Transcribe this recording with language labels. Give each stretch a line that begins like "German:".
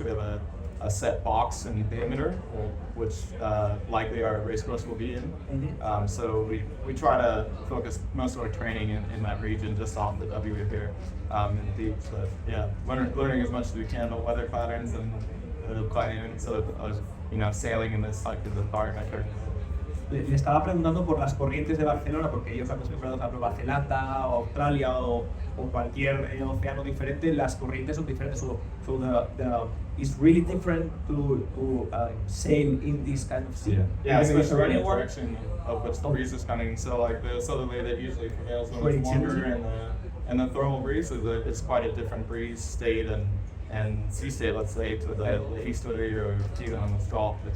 English: We have a set box and diameter, which likely our race course will be in. Mm-hmm. So we try to focus most of our training in that region, just off the W here in the beach. But yeah, learning as much as we can about weather patterns and climate. So sailing in this like the environment.
Spanish: Le estaba preguntando por las corrientes de Barcelona, porque ellos están acostumbrados a Nueva Zelanda o Australia o cualquier océano diferente. Las corrientes son diferentes,
English: so it's really different to sail in this kind of sea. Yeah, especially in the direction of which the breeze is coming. So like the southerly that usually prevails when it's warmer, and the thermal breeze is quite a different breeze state and sea state, let's say, to the easterly or even on the Gulf.